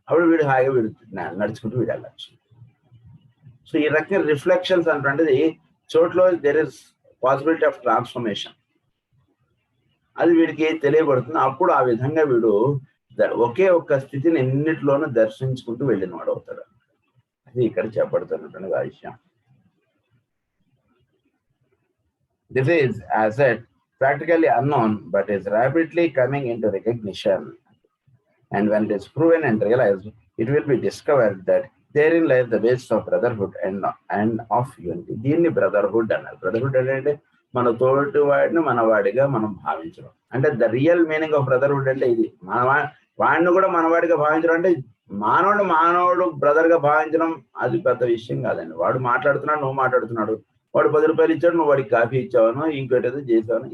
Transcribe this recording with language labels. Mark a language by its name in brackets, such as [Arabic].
[Telugu] అప్పుడు వీడు హాయిగా నడుచుకుంటూ వీడు వెళ్ళచ్చు. సో ఈ రకంగా రిఫ్లెక్షన్స్ అనేటువంటిది చోట్లో [English] there is possibility of transformation, [Telugu] అది వీడికి తెలియబడుతుంది. అప్పుడు ఆ విధంగా వీడు ఒకే ఒక్క స్థితిని ఎన్నిట్లోనూ దర్శించుకుంటూ వెళ్ళిన వాడు అవుతాడు. అది ఇక్కడ చెప్పబడుతున్నటువంటి విషయం. [English] This is, as said, practically unknown, but is rapidly coming into recognition. And when it is proven and realized, it will be discovered that therein lies the basis of brotherhood and of unity. [Telugu] దీన్ని brotherhood అన్నారు. Brotherhood అంటే మన తోటి వాడిని మనవాడిగా మనం భావించడం. అంటే [English] the real meaning of brotherhood [Telugu] అంటే ఇది. వాడిని కూడా మనవాడిగా భావించడం అంటే మానవుడు బ్రదర్గా భావించడం అది పెద్ద విషయం కాదండి. వాడు మాట్లాడుతున్నాడు, నువ్వు మాట్లాడుతున్నాడు. వాడు 10 రూపాయలు ఇచ్చాడు, నువ్వు వాడికి కాఫీ ఇచ్చావను, ఇంకోటి ఏదో చేసావను.